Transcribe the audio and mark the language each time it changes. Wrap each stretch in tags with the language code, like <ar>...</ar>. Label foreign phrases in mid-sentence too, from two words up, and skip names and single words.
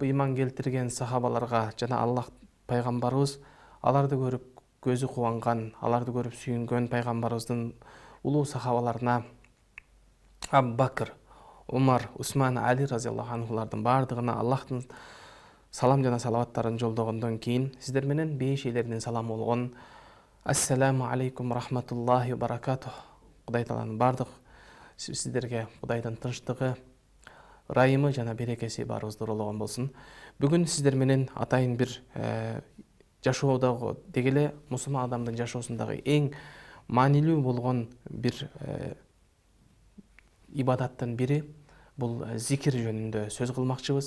<ky>ыйман келтирген сахабаларга жана Аллах пайгамбарыбыз аларды көрүп көзү кубанган, аларды көрүп сүйүнгөн пайгамбарыбыздын улуу сахабаларына Абу Бакр, Умар, Усман, Али</ky> <ar>رضي الله عنهم</ar> <ky>бардыгына Аллахтын салам жана салаваттарын жолдогондон кийин сиздер менен бейиш ээлеринин саламы болгон</ky> <ar>السلام عليكم رحمة الله وبركاته.</ar> <ky>Кудай Тааланын бардык сиздерге Кудайдын тынчтыгы, ырайымы жана берекеси баарыбызды урологон болсун. Бүгүн сиздер менен атайын бир жашоодогу деги эле мусулман адамдын жашоосундагы эң маанилүү болгон бир ибадаттын бири бул зикир жөнүндө сөз кылмакчыбыз.</ky>